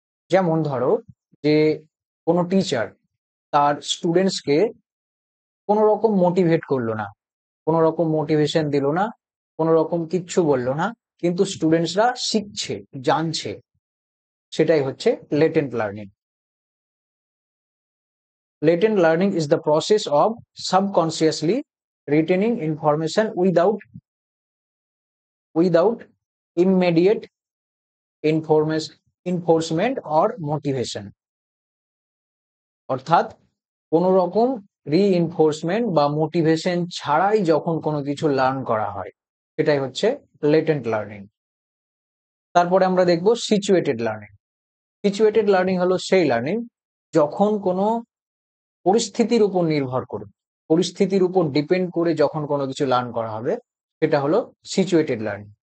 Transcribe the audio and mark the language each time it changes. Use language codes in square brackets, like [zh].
[bn] যেমন ধরো যে কোনো টিচার তার স্টুডেন্টসকে কোনো রকম মোটিভেট করলো না, কোনো রকম মোটিভেশন দিল না, কোনো রকম কিচ্ছু বললো না, কিন্তু স্টুডেন্টসরা শিখছে, জানছে, সেটাই হচ্ছে latent learning. [en] Latent learning is the process of subconsciously retaining information without immediate enforcement or motivation. [bn] অর্থাৎ কোনো রকম রিইনফোর্সমেন্ট বা মোটিভেশন ছাড়াই যখন কোনো কিছু লার্ন করা হয়, সেটাই হচ্ছে লেটেন্ট লার্নিং। তারপরে আমরা দেখব সিচুয়েটেড লার্নিং। সিচুয়েটেড লার্নিং হলো সেই লার্নিং যখন কোনো পরিস্থিতির উপর নির্ভর করে, পরিস্থিতির উপর ডিপেন্ড করে যখন কোনো কিছু লার্ন করা হবে, সেটা হলো সিচুয়েটেড লার্নিং।